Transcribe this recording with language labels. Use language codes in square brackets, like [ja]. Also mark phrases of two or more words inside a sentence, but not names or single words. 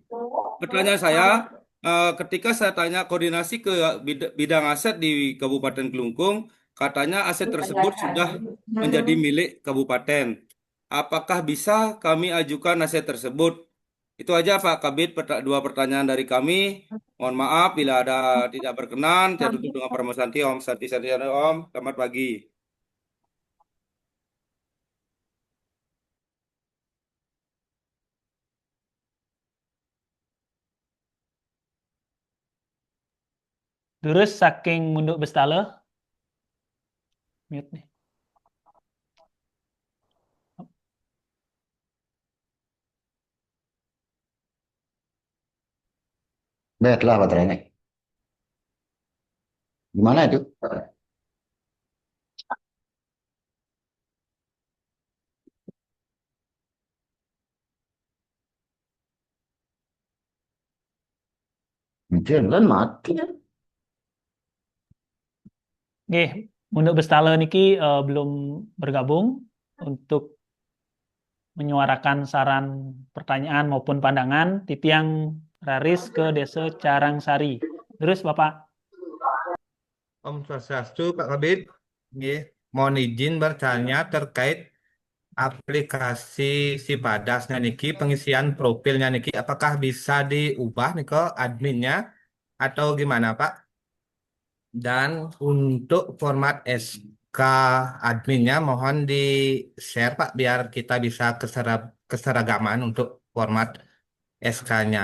[id] Pertanyaan saya, ketika saya tanya koordinasi ke bidang aset di Kabupaten Kelungkung, katanya aset tersebut sudah menjadi milik kabupaten. Apakah bisa kami ajukan aset tersebut? Itu aja Pak Kabit, 2 pertanyaan dari kami. Mohon maaf bila ada tidak berkenan. Saya tutup dengan permohonan [ban] Om Santi Om. [id] Selamat pagi. [ban] Terus saking Munduk Bestale. [id] Mute nih. Bed lah baterainya. Gimana itu? Jalan mati. Oke, Munduk Bestale niki belum bergabung untuk menyuarakan saran pertanyaan maupun pandangan [ban] titiang Raris [id] ke Desa Carangsari. Terus Bapak. [ban] Om Swastiastu, Pak Kabit. Nggih, [id] mohon izin bertanya terkait aplikasi Sipadasnya niki, pengisian profilnya niki, apakah bisa diubah nih ke adminnya atau gimana Pak? Dan untuk format SK adminnya mohon di-share Pak biar kita bisa keseragaman untuk format SK-nya.